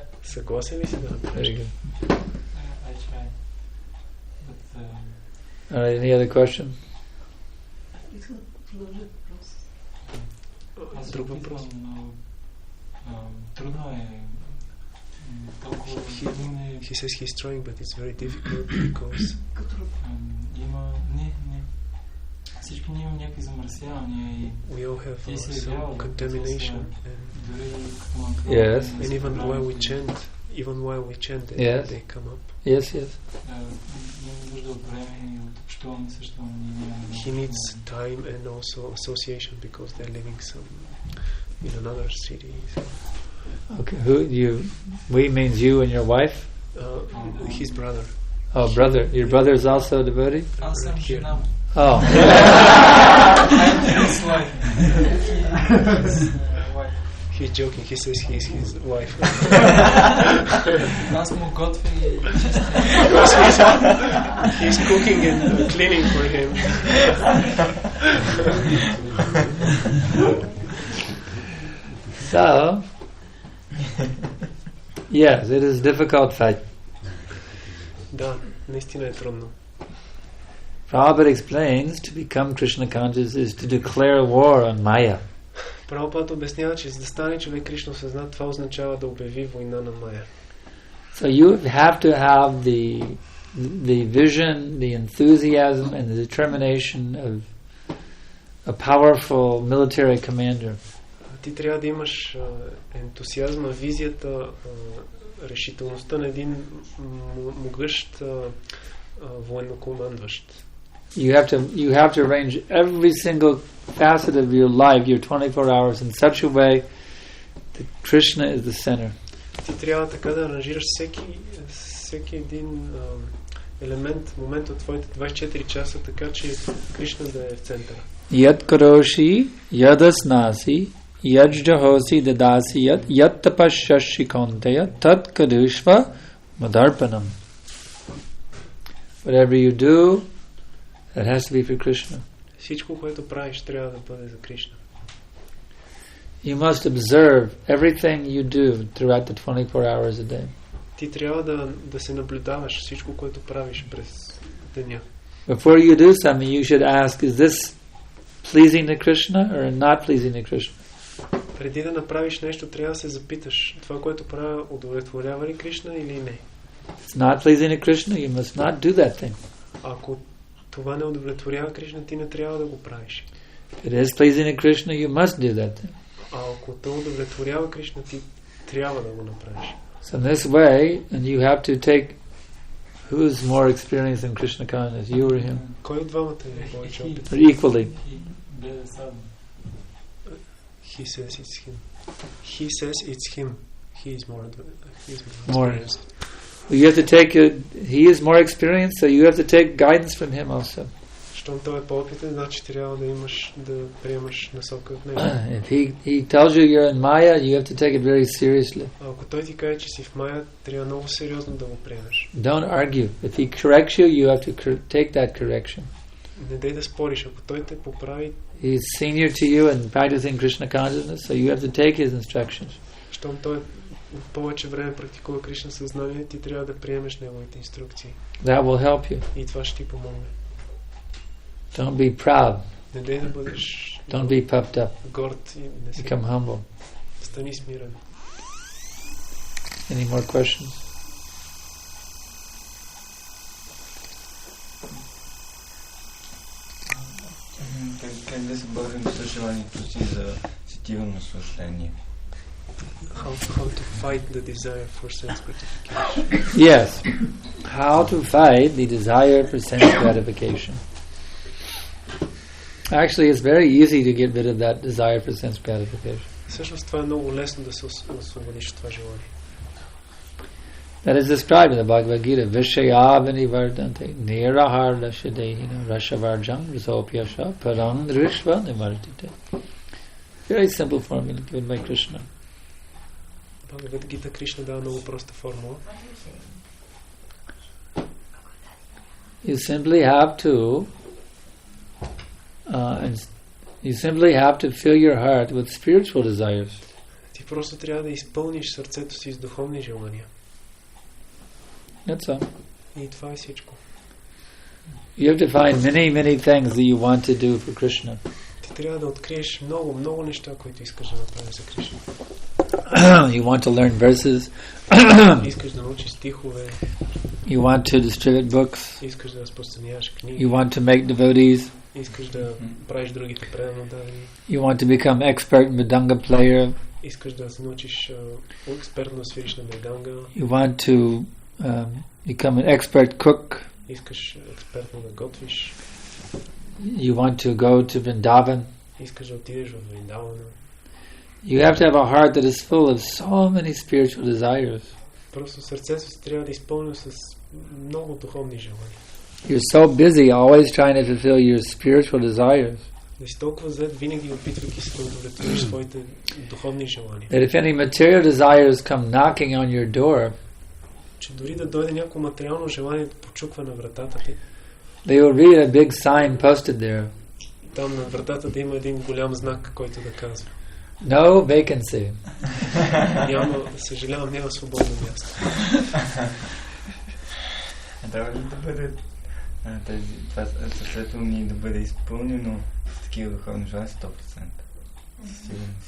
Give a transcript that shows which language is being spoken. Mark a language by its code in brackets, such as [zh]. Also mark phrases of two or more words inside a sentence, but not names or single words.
[bg] Съгласен ли си да направиш? [en] Alright, any other question? [bg] Друг въпрос. Трудно е толкова... [en] He says he's trying, but it's very difficult because... [bg] Всички ние имаме някакви замърсявания и... [en] We all have some contamination. Yes. And even while we chant, Yes. they come up. Yes, yes. He needs time and also association because they're living in another city. Okay, we means you and your wife? His brother. Oh, brother. Your brother is also a devotee? [bg] Аз съм жена му. [en] Oh. He's joking. He says he's his wife. [bg] Аз му готвя и [en] He's cooking and cleaning for him. So, yes, it is difficult fight. [bg] Да, наистина е трудно. [en] Prabhupada explains to become Krishna conscious is to declare war on Maya. [bg] Прабхупада обяснява, че за да стане човек Кришна осъзнат, това означава да обяви война на Майя. [en] So you have to have the vision, the enthusiasm and the determination of a powerful military commander. [bg] Ти трябва да имаш ентусиазма, визията, решителността на един могъщ военнокомандващ. [en] You have to arrange every single facet of your life, your 24 hours, in such a way that Krishna is the center. [bg] Ти трябва така да аранжираш всеки един елемент, момент от твоите 24 часа, така че Кришна да е в центъра. [sa] यत् करोषि यदश्नासि यज्जुहोषि ददासि यत् तपस्यसि कौन्तेय तत् कुरुष्व मदर्पणम्. [en] Whatever you do, it has to be for Krishna. [bg] Всичко, което правиш, трябва да бъде за Кришна. [en] You must observe everything you do throughout the 24 hours a day. [bg] Ти трябва да се наблюдаваш всичко, което правиш през деня. [en] Before you do something, you should ask, is this pleasing to Krishna or not pleasing to Krishna? [bg] Преди да направиш нещо, трябва да се запиташ, това, което правя, удовлетворява ли Кришна или не? [en] It's not pleasing to Krishna, you must not do that thing. [bg] Ако това не удовлетворява Кришна, ти не трябва да го правиш. [en] If it is pleasing to Krishna, you must do that thing. [bg] А ако то удовлетворява Кришна, ти трябва да го направиш. [en] So in this way, and you have to take who's more experienced in Krishna consciousness, you or him? [bg] Кой от двамата е повече опит? [en] Or equally. He says it's him. He says it's him. He is more experienced. Well, you have to take he is more experienced, so you have to take guidance from him also. [bg] Щом той е по-опитен, значи трябва да приемаш насока от него. [en] If he tells you you're in Maya, you have to take it very seriously. [bg] Ако той ти каже, че си в Майя, трябва много сериозно да го приемеш. [en] Don't argue. If he corrects you, you have to take that correction. [bg] Не дай да спориш. Ако той те поправи, [en] he's senior to you in practicing Krishna consciousness, so you have to take his instructions. [bg] Щом той повече време практикува Кришна съзнание, ти трябва да приемеш неговите инструкции. [en] That will help you. [bg] И това ще ти помогне. [en] Don't be proud. [bg] Не дай да бъдеш [en] Don't be puffed up. [bg] горд и не си. [en] Become humble. [bg] Стани смирен. [en] Any more questions? [bg] Как да се борим с желанието си за сетивно наслаждение? [en] How to fight the desire for sense gratification. Yes. How to fight the desire for sense gratification. Actually, it's very easy to get rid of that desire for sense gratification. [bg] Всъщност това е много лесно да се освободиш от това желание. [en] That is described in the Bhagavad Gita. [sa] विषया विनिवर्तन्ते निराहारस्य देहिनः रसवर्जं रसोऽप्यस्य परं दृष्ट्वा निवर्तते. [en] Very simple formula given by Krishna. [bg] Бхагавад Гита Кришна дава много проста формула. [en] You simply have to fill your heart with spiritual desires. [bg] Ти просто трябва да изпълниш сърцето си с духовни желания. [en] That's all. [bg] И това е всичко. [en] You have to find many things that you want to do for Krishna. [bg] Ти трябва да откриеш много неща, които искаш да направиш за Кришна. [en] You want to learn verses. [bg] Искаш да научиш стихове. [en] You want to distribute books. [bg] Искаш да разпространяваш книги. [en] You want to make devotees. [bg] Искаш да правиш другите преданно дадени. [en] You want to become expert mridanga player. [bg] Искаш да се научиш експертно свириш на мриданга. [en] You want to become an expert cook. [bg] Искаш експертно да готвиш. [en] You want to go to Vrindavan. [bg] Искаш да отидеш в Вриндавана. [en] You have to have a heart that is full of so many spiritual desires. [bg] Просто сърцето си трябва да изпълня с много духовни желания. [en] You're so busy always trying to fulfill your spiritual desires. [bg] Да си толкова зает, винаги опитвайки се да удовлетвориш своите духовни желания. [en] That if any material desires come knocking on your door, [bg] че дори да дойде някакво материално желание да почуква на вратата ти, [en] they will read a big sign posted there. [bg] Там на вратата да има един голям знак, който да казва: [en] No vacancy. [bg] Няма, съжалявам, няма свободно място. Трябва ли да бъде това сърцето ни да бъде изпълнено с такива духовни желания 100%? Сигурност.